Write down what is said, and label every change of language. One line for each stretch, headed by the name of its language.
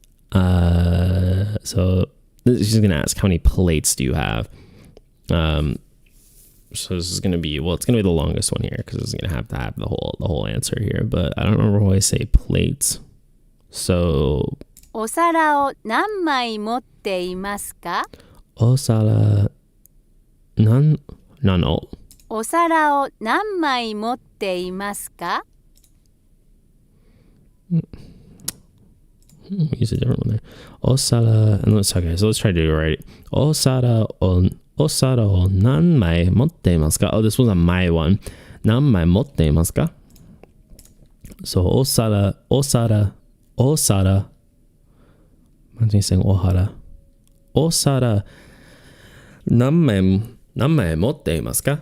English: So she's gonna ask, how many plates do you have? So this is gonna be, well, it's gonna be the longest one here because it's gonna have to have the whole answer here. But I don't remember why I say plates. So
Japanese: お皿を何枚持っていますか? お皿何のお皿を何枚持っていますか?
English: Use a different one there. お皿 okay, so let's try to do it right.
Japanese: お皿を何枚持っていますか?
English: Oh, this was a my one.
Japanese: 何枚持っていますか? So お皿
English: Imagine saying
Japanese: お皿お皿何枚持っていますか?